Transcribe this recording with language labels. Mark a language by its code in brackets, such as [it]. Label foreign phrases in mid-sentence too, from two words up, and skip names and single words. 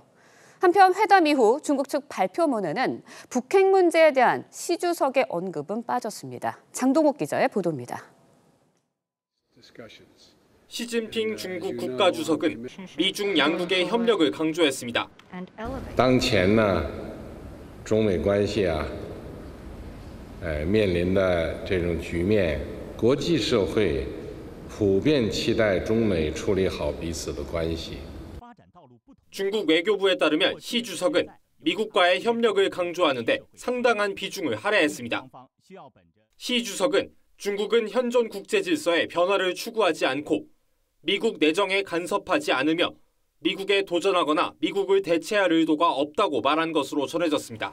[ko] 한편 회담 이후 중국 측 발표문에는 북핵 문제에 대한 시 주석의 언급은 빠졌습니다. 장동욱 기자의 보도입니다. 시진핑 중국 국가주석은 미중 양국의 협력을 강조했습니다. [zh] 当前呢，中美关系面临的这种局面，国际社会普遍期待中美处理好彼此的关系。 [ko] 중국 외교부에 따르면 시 주석은 미국과의 협력을 강조하는데 상당한 비중을 할애했습니다. 시 주석은 중국은 현존 국제 질서의 변화를 추구하지 않고 미국 내정에 간섭하지 않으며 미국에 도전하거나 미국을 대체할 의도가 없다고 말한 것으로 전해졌습니다.